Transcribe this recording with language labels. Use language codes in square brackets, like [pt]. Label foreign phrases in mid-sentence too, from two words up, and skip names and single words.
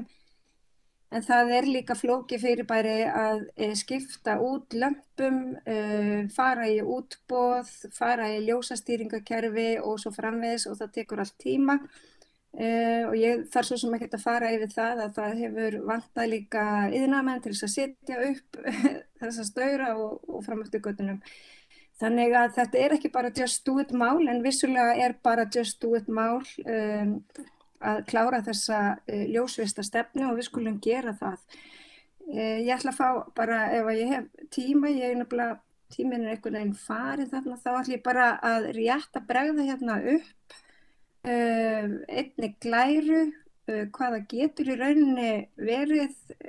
[is] En það líka flókið fyrirbæri að skipta út lömpum, fara í útboð, fara í ljósastýringakerfi og svo framvegis og það tekur allt tíma. Og ég þarf svo sem ekkert að fara yfir það að það hefur vantað líka iðnaðarmenn til þess að setja upp þessa staura og fram eftir götunum. Þannig að þetta ekki bara [en] just do it [is] mál, en vissulega bara [en] just do it [is] mál að klára þessa ljósvistastefnu og við skulum gera það. Ég ætla að fá bara, ef ég hef tíma, tíminn einhvern veginn farið þarna, þá ætla ég bara að rétt að bregða hérna upp einni glæru, hvaða getur í rauninni verið